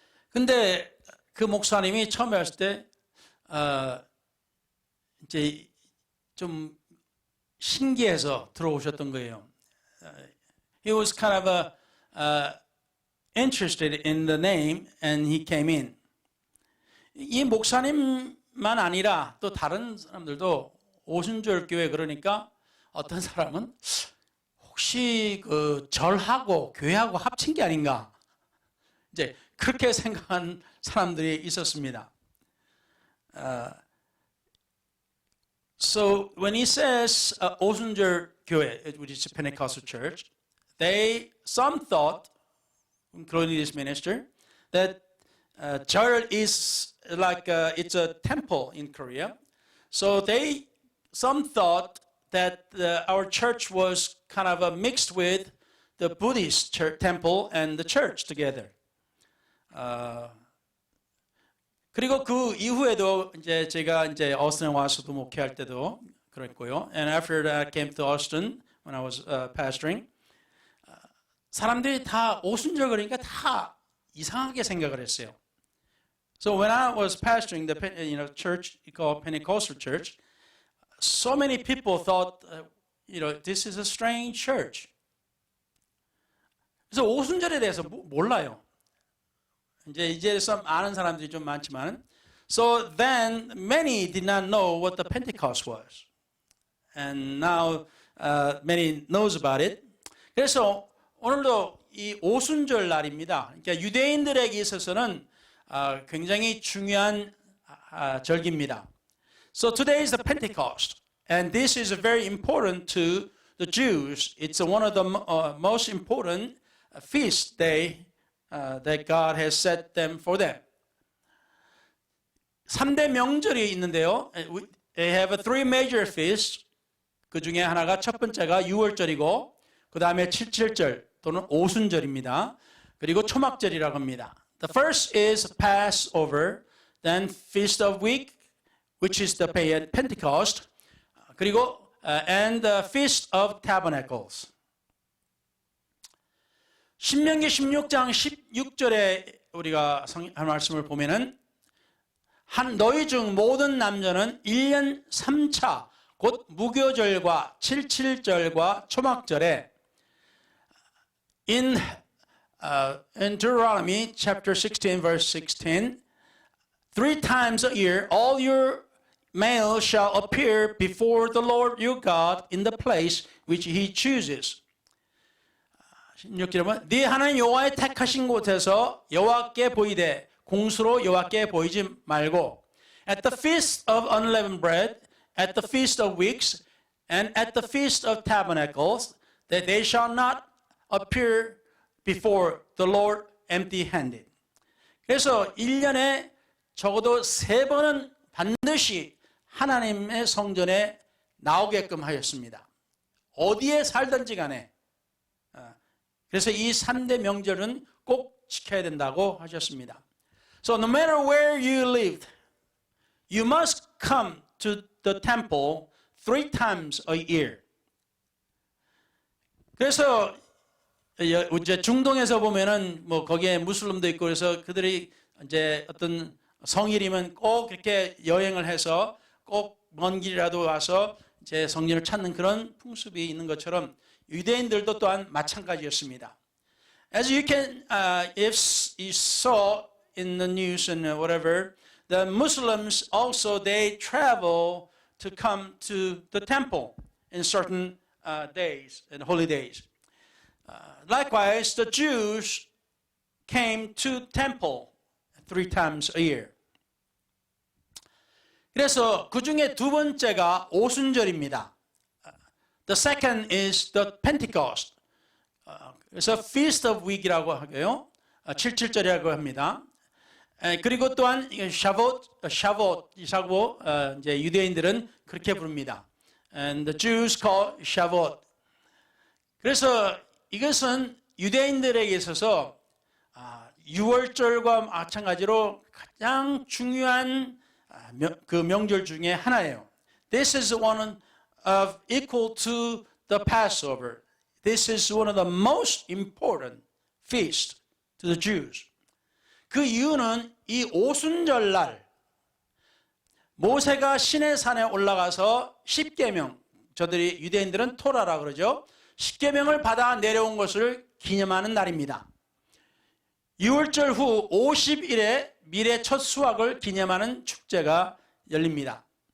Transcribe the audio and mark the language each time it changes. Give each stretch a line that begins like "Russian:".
Korean: 근데 그 목사님이 처음에 왔을 때 이제 좀 신기해서 들어오셨던 거예요.
English: He was kind of interested in the name and he came in.
Korean: 이 목사님만 아니라 또 다른 사람들도 오순절 교회 그러니까 어떤 사람은 혹시 그 절하고 교회하고 합친 게 아닌가 이제 그렇게 생각한 사람들이 있었습니다.
English: So when he says 오순절 교회, which is a Pentecostal church, some thought, including this minister, that 절 is like it's a temple in Korea. So some thought that our church was kind of mixed with the Buddhist church, temple and the church together.
Korean: 그리고 그 이후에도 이제 제가 이제 어스틴에 와서도 목회할 때도 그랬고요.
English: And after that I came to Austin when I was pastoring.
Korean: 사람들이 다 오순절 그러니까 다 이상하게 생각을 했어요.
English: So when I was pastoring the church called Pentecostal Church, so many people thought, this is a strange church.
Korean: 그래서 오순절에 대해서 몰라요. 이제 좀 아는 사람들이 좀 많지만,
English: so then many did not know what the Pentecost was, and now many knows about it.
Korean: 그래서 오늘도 이 오순절 날입니다. 그러니까 유대인들에게 있어서는 굉장히 중요한 절기입니다.
English: So today is the Pentecost, and this is very important to the Jews. It's one of the most important feast day that God has set them for them.
Korean: 3대 명절이 있는데요.
English: They have 3 major feasts.
Korean: 그 중에 하나가 첫 번째가 유월절이고 그 다음에 칠칠절 또는 오순절입니다. 그리고 초막절이라고 합니다.
English: The first is Passover, then Feast of Weeks, which is the Pentecost,
Korean: 그리고
English: and the Feast of Tabernacles.
Korean: 신명기 16장 16절에 우리가 한 말씀을 보면은 너희 중 모든 남자는 1년 3차 곧 무교절과 칠칠절과 초막절에
English: in Deuteronomy chapter 16 verse 16 3 times a year all your males shall appear before the Lord your God in the place which he chooses.
Korean: 16절은 네 하나님 여호와의 택하신 곳에서 여호와께 보이되 공수로 여호와께 보이지 말고
English: at the feast of unleavened bread, at the feast of weeks, and at the feast of tabernacles, that they shall not appear before the Lord empty-handed.
Korean: 그래서 1년에 적어도 3번은 반드시 하나님의 성전에 나오게끔 하였습니다. 어디에 살든지 간에. 그래서 이 3대 명절은 꼭 지켜야 된다고 하셨습니다.
English: So no matter where you lived, you must come to the temple 3 times a year.
Korean: 그래서 이제 중동에서 보면은 뭐 거기에 무슬림도 있고 그래서 그들이 이제 어떤 성일이면 꼭 이렇게 여행을 해서 꼭 먼 길이라도 와서 이제 성전을 찾는 그런 풍습이 있는 것처럼 유대인들도 또한 마찬가지였습니다.
English: As you can, if you saw in the news and whatever, the Muslims also they travel to come to the temple in certain days and holy days. Likewise, the Jews came to temple 3 times a year.
Korean: 그래서 그 중에 두 번째가 오순절입니다.
English: The second is the Pentecost.
Korean: 그래서 Feast of Week이라고 하고요. 77절이라고 합니다. 그리고 또한 샤봇이라고 이제 유대인들은 그렇게 부릅니다.
English: And the Jews call Shavuot.
Korean: 그래서 이것은 유대인들에게 있어서 6월절과 마찬가지로 가장 중요한 그 명절 중에 하나예요.
English: This is one of equal to the Passover. This is one of the most important feasts to the Jews.
Korean: 그 이유는 이 오순절 날 모세가 시내산에 올라가서 십계명, 저들이 유대인들은 토라라 그러죠. 십계명을 받아 내려온 것을 기념하는 날입니다. 6월절 후 50일에 미래 첫 수확을 기념하는 축제가 열립니다.